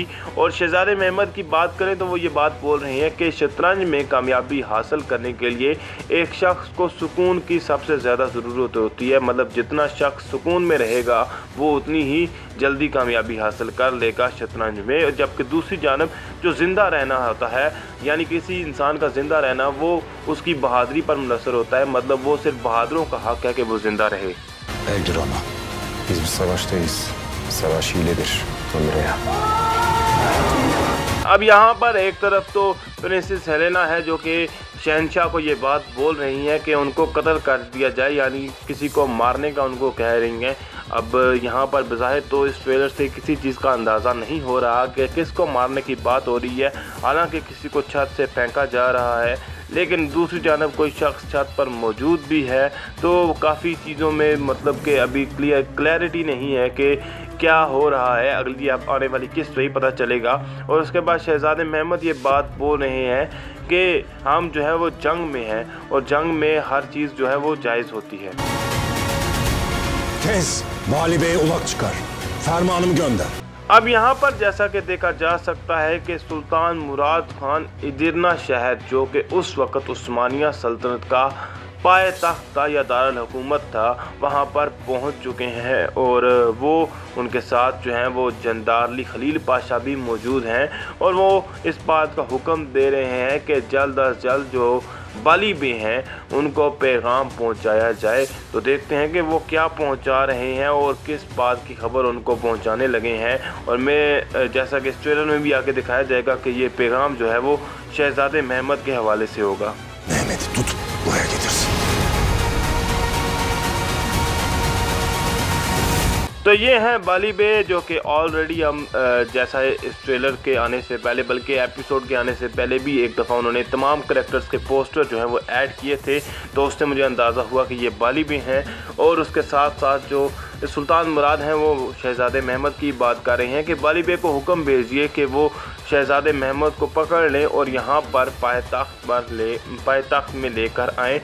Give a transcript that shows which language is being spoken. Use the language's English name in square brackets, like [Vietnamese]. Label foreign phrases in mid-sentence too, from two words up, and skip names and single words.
[Urdu] اور شہزادے محمد کی بات کریں تو وہ یہ بات بول رہے ہیں کہ شطرنج میں کامیابی حاصل کرنے کے لیے ایک شخص کو سکون کی سب سے زیادہ ضرورت ہوتی ہے، مطلب جتنا شخص سکون میں رہے گا وہ اتنی ہی جلدی کامیابی حاصل کر لے گا شطرنج میں. جبکہ دوسری جانب جو زندہ رہنا ہوتا ہے، یعنی کسی انسان کا زندہ رہنا وہ اس کی بہادری پر منحصر ہوتا ہے، مطلب وہ صرف بہادروں کا حق ہے کہ وہ زندہ رہے. [Turkish] Öldür onu. Biz bir savaştayız. Savaş hiledir. Ömrü'ye. [Urdu] اب یہاں پر ایک طرف تو پرنسز ہیلینا ہے جو کہ شہنشاہ کو یہ بات بول رہی ہیں کہ ان کو قتل کر دیا جائے، یعنی کسی کو مارنے کا ان کو کہہ رہی ہیں. اب یہاں پر بظاہر تو اس ٹریلر سے کسی چیز کا اندازہ نہیں ہو رہا کہ کس کو مارنے کی بات ہو رہی ہے، حالانکہ کسی کو چھت سے پھینکا جا رہا ہے، لیکن دوسری جانب کوئی شخص چھت پر موجود بھی ہے. تو کافی چیزوں میں مطلب کہ ابھی کلیریٹی نہیں ہے کہ کیا ہو رہا ہے، اگلی آنے والی قسط وہی پتا چلے گا. اور اس کے بعد شہزادے محمد یہ بات بول رہے ہیں کہ ہم جو ہے وہ جنگ میں ہیں اور جنگ میں ہر چیز جو ہے وہ جائز ہوتی ہے. [Turkish] Tez, Vali Bey'e ulak çıkar. Fermanımı gönder. [Urdu] اب یہاں پر جیسا کہ دیکھا جا سکتا ہے کہ سلطان مراد خان ادرنہ شہر جو کہ اس وقت عثمانیہ سلطنت کا پایتخت تھا یا دارالحکومت تھا، وہاں پر پہنچ چکے ہیں اور وہ ان کے ساتھ جو ہیں وہ جندارلی خلیل پاشا بھی موجود ہیں اور وہ اس بات کا حکم دے رہے ہیں کہ جلد از جلد جو بالی بے ہیں ان کو پیغام پہنچایا جائے. تو دیکھتے ہیں کہ وہ کیا پہنچا رہے ہیں اور کس بات کی خبر ان کو پہنچانے لگے ہیں. اور میں جیسا کہ اس ٹریلر میں بھی آگے دکھایا جائے گا کہ یہ پیغام جو ہے وہ شہزادے محمد کے حوالے سے ہوگا. [Turkish] Mehmet'i tut, buraya getirsin. [Urdu] تو یہ ہیں بالی بے جو کہ آلریڈی ہم جیسا اس ٹریلر کے آنے سے پہلے بلکہ ایپیسوڈ کے آنے سے پہلے بھی ایک دفعہ انہوں نے تمام کریکٹرز کے پوسٹر جو ہیں وہ ایڈ کیے تھے. تو اس سے مجھے اندازہ ہوا کہ یہ بالی بے ہیں۔ اور اس کے ساتھ ساتھ جو سلطان مراد ہیں وہ شہزادے محمد کی بات کر رہے ہیں کہ بالی بے کو حکم بھیجیے کہ وہ شہزادے محمد کو پکڑ لیں اور یہاں پر پایتخت میں لے کر آئیں.